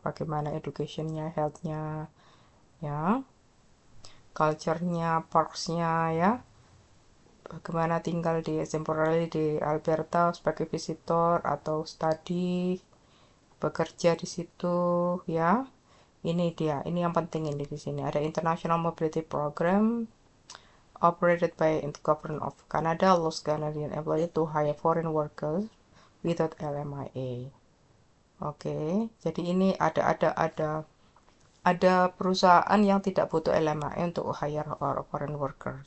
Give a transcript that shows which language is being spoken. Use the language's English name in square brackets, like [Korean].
[Indonesian] Bagaimana education-nya, health-nya, ya, culture-nya, parks-nya, ya. Bagaimana tinggal di temporary di Alberta sebagai visitor atau study, bekerja di situ, ya. Ini dia, ini yang penting ini di sini. [English] Ada International Mobility Program operated by the government of Canada allows Canadian employees to hire foreign workers without LMIA. [Indonesian] Oke, jadi ini ada perusahaan yang tidak butuh LMIA untuk [English] hire foreign worker.